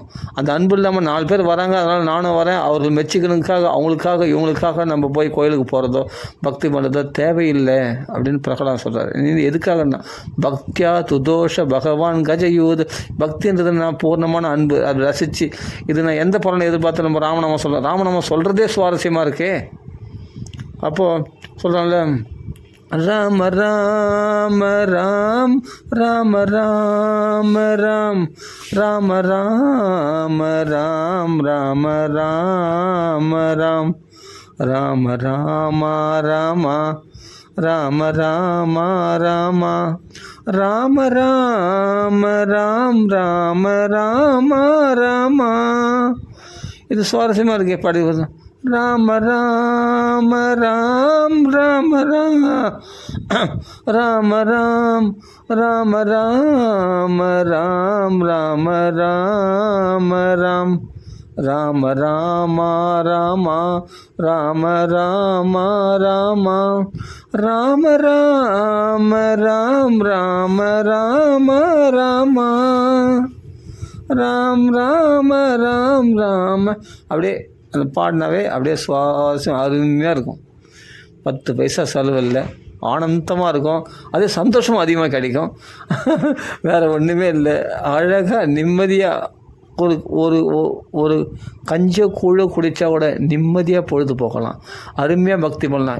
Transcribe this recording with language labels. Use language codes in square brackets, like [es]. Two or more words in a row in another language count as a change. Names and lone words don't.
[ta] அந்த அன்பு இல்லாமல் 4 பேர் வராங்க, அதனால் நானும் வரேன், அவர்கள் மெச்சிக்கணுக்காக அவங்களுக்காக இவங்களுக்காக நம்ம போய் கோயிலுக்கு போகிறதோ பக்தி பண்ணுறதோ தேவையில்லை அப்படின்னு பிரகலாதன் சொல்கிறார். நீ எதுக்காகன்னா பக்தியா துதோஷ பகவான் கஜயூத், பக்தின்றது நான் பூர்ணமான அன்பு, அது ரசித்து இது நான் எந்த பலனை எதிர்பார்த்து நம்ம ராமநாமம் சொல்கிறோம். ராமநாமம் சொல்கிறதே சுவாரஸ்யமாக இருக்கே. அப்போது சொல்கிறான்ல, ராம ராம ராம் ராம ராம ராம் ராம ராம ராம் ராம ராம ராம் ராம ராம ராம ராம ராம ராம ராம ராம ராம் ராம ராம ராம. இது சுவாரஸ்யமாக இருக்கே பாடுவது. ராம ராம ராம் ராம ராம ராம ராம் ராம ராம ராம் ராம ராம ராம் ராம ராம ராம ராம ராம ராம ராம ராம ராம் ராம ராம ராம ராம் ராம ராம் ராம. அப்படியே அந்த பாடினாவே அப்படியே சுவாசம் அருமையாக இருக்கும். 10 பைசா செலவு இல்லை, ஆனந்தமாக இருக்கும், அதே சந்தோஷமும் அதிகமாக கிடைக்கும். வேறு ஒன்றுமே இல்லை. அழகாக நிம்மதியாக ஒரு ஒரு கஞ்ச கூழ குடித்தா கூட நிம்மதியாக பொழுது போகலாம், அருமையாக பக்தி பண்ணலாம்.